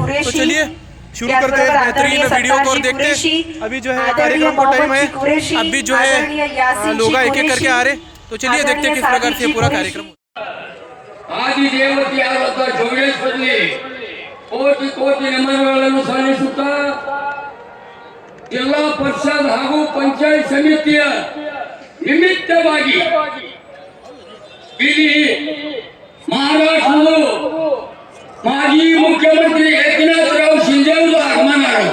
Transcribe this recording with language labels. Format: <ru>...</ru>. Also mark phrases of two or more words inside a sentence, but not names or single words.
<hi>तो चलिए शुरू करते हैं बेहतरीन वीडियो को और देखते हैं अभी जो है कार्यक्रम को टाइम है, अभी जो है लोग एक एक करके आ रहे। तो चलिए देखते हैं किस प्रकार से पूरा कार्यक्रम।</hi> <mr>आदि देवती आदि जोगेश्वरी कोटि कोटि</mr> <kn>नमनಗಳನ್ನು ಸಲ್ಲಿಸುತ್ತಾ ಜಿಲ್ಲಾ ಪರಿಷತ್ ಹಾಗೂ ಪಂಚಾಯತ್ ಸಮಿತಿಯ ನಿಮಿತ್ತವಾಗಿ ಇಲ್ಲಿ ಮಹಾರಾಷ್ಟ್ರದ ಮಾಜಿ ಮುಖ್ಯಮಂತ್ರಿ ಏಕನಾಥರಾವ್ ಶಿಂದೆ ಅವರು ಆಗಮನ</kn>